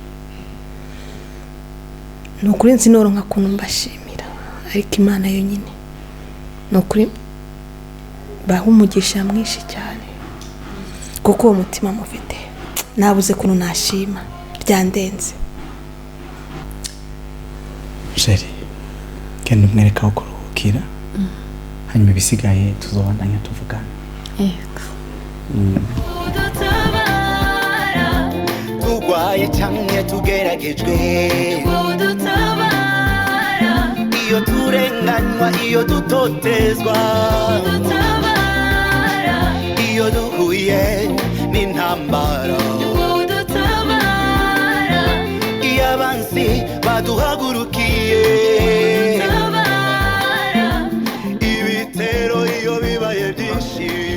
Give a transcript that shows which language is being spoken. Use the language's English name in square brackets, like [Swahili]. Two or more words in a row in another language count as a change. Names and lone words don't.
[Rundi] Nukuri nzinoronka kuntu mbashimira. Ariko Imana yonyine. Nukuri baha umugisha mwinshi cyane. kuko uwo mutima mufite nabuze kuntu nashima byandenze. Jeri genda umwereka aho kuruhukira hanyuma ibisigaye tuzobandanya tuvugana. Yego. Tugwaye canke tugeragejwe, iyo turenganywa, iyo dutotezwa, iyo duhuye n'intambara, iyo abansi baduhagurukiye, ibitero iyo bibaye byinshi.